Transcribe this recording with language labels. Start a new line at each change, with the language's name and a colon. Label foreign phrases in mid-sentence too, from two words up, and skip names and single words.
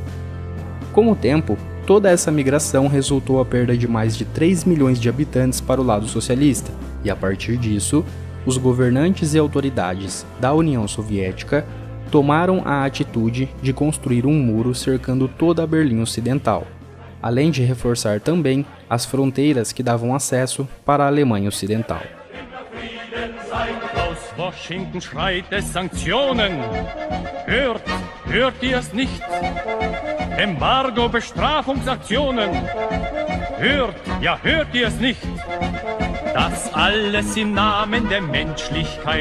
Portuguese: Com o tempo, toda essa migração resultou a perda de mais de 3 milhões de habitantes para o lado socialista, e a partir disso, os governantes e autoridades da União Soviética tomaram a atitude de construir um muro cercando toda a Berlim Ocidental, além de reforçar também as fronteiras que davam acesso para a Alemanha Ocidental.
German: Aus Washington schreit es Sanktionen. Hört ihr es nicht? Embargo, Bestrafungsaktionen. Hört ihr es nicht? Das alles im Namen der Menschlichkeit.